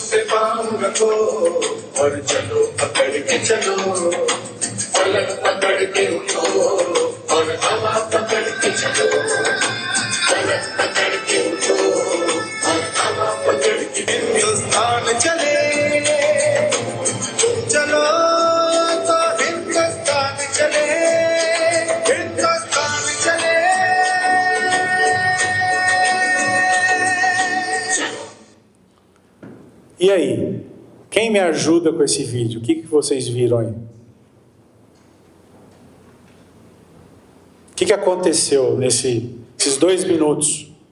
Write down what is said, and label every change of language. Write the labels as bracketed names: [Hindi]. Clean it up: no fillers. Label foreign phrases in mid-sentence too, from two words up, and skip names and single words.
[Hindi] पे पाँव रखो और चलो पकड़ के चलो पलक पकड़ के उठो और हवा पकड़ के चलो पलक पकड़ के उठो और हवा पकड़ के हिंदुस्तान चले चलो तो हिंदुस्तान चले हिंदुस्तान चले [Portuguese] E aí? Quem me ajuda com esse vídeo? O que vocês viram aí? O que aconteceu nesses 2 minutos?